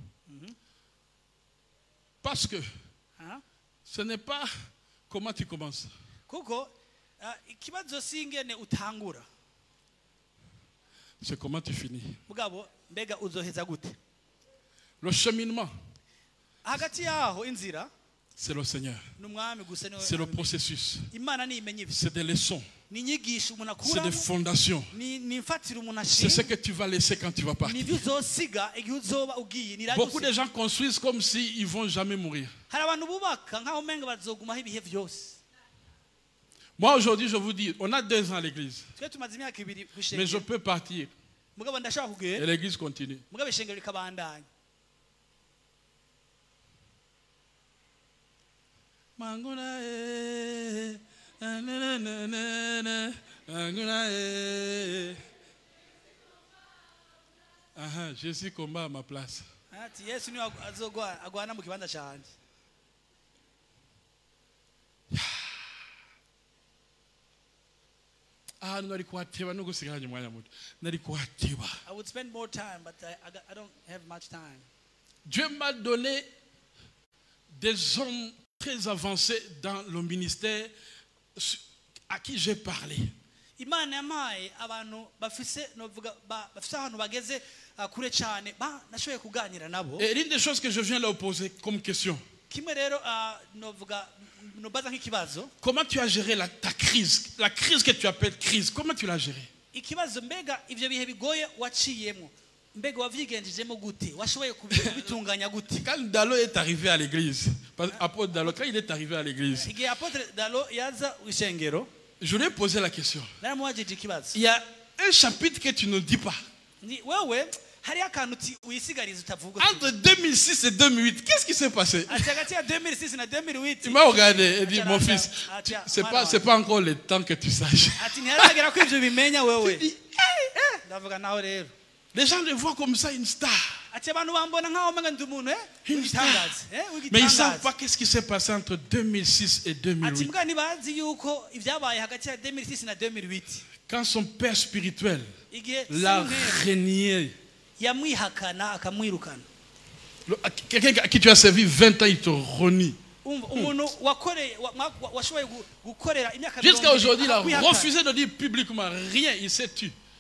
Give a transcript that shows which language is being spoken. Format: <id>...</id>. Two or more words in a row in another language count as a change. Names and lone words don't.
<fr>Parce que ce n'est pas comment tu commences. C'est comment tu finis. Le cheminement,</fr> <rn>hagati yaho inzira</rn> <fr>c'est le Seigneur.</fr> <rn>n'umwami gusa niwe</rn> <fr>C'est le processus.</fr> <rn>Imana ni imenye ibyo</rn> <fr>C'est des leçons.</fr> <rn>ni inyigisho umuntu</rn> <fr>C'est des</fr> <rn>akuramo</rn> <fr>fondations.</fr> <rn>ni imfatiro umuntu</rn> <fr>C'est ce</fr> <rn>ashinga</rn> <fr>que tu vas laisser quand tu vas partir.</fr> <rn>nibyo uzosiga igihe uzoba ugiye ni</rn> <fr>Beaucoup de gens construisent comme s'ils ne vont jamais mourir.</fr> <rn>hari abantu bubaka nkaho umenga bazogumaho ibihe byose.</rn> <fr>Moi aujourd'hui je vous dis, on a 2 ans à l'église.</fr> <rn>twe tumaze imyaka ibiri ku</rn> <fr>Mais je</fr> <rn>ishengero</rn> <fr>peux partir.</fr> <rn>mugabo ndashaka</rn> <fr>Et</fr> <rn>kugenda</rn> <fr>l'église continue.</fr> <rn>mugabo ishengero rikabandanya. Manguna e, na na na na na, manguna e.</rn> <fr>Aha, Jésus combat à ma place.</fr> <rn>ati Yesu niwe agwana mu kibanza cyanje. Ah, nari kuhateba no gusigaranye umwanya muto. Nari kuhateba.</rn> <en>I would spend more time but I don't have much time.</en> <fr>Dieu m'a donné des hommes très avancés dans le ministère à qui j'ai parlé.</fr> <rn>Imana yamaye abantu bafise novuga bafise ahantu bageze kure cyane nashoboye kuganira nabo.</rn> <fr>Et l'une des choses que je viens leur poser comme question.</fr> <rn>Kimwe rero novuga nobaza nk'ikibazo.</rn> <fr>Comment tu as géré ta crise? La crise que tu appelles crise, comment tu l'as gérée?</fr> <rn>Ikibazo mbega ivyo bihe bigoye waciyemo. Mbega wavyigenjejemo gute? Washoboye kubitunganya gute?</rn> <fr>Quand Dalo est arrivé à l'église, apôtre Dalo, quand il est arrivé à l'église,</fr> <rn>igihe apôtre Dalo yaza w'ishengero,</rn> <fr>je lui ai posé la question.</fr> <rn>naramwajije ikibazo.</rn> <fr>Il y a un chapitre que tu ne dis pas.</fr> <rn>Ni wewe hari akantu wisigariza utavuga.</rn> <fr>Entre 2006 et 2008, qu'est-ce qui s'est passé?</fr> <rn>Hagati ya 2006 na 2008.</rn> <fr>Il m'a regardé et dit, mon fils, c'est pas encore le temps que tu saches.</fr> <rn>Ati ntiharagera ko ivyo bimenya wewe. Ndavuga nawe rero.</rn> <fr>Les gens le voient comme ça, une star.</fr> <rn>Ati abantu bambona nkaho menga ndi umuntu</rn> <fr>Une star. Mais ils ne savent pas qu'est-ce qui s'est passé entre 2006 et 2008.</fr> <rn>Ati mbwa ntibazi yuko ivyabaye hagati ya 2006 na 2008.</rn> <fr>Quand son père spirituel l'a renié.</fr> <rn>Yamwihakana akamwirukana.</rn> <fr>Quelqu'un à qui tu as servi 20 ans, il te renie. Jusqu'à aujourd'hui, il a refusé de dire publiquement rien, il s'est tué.</fr>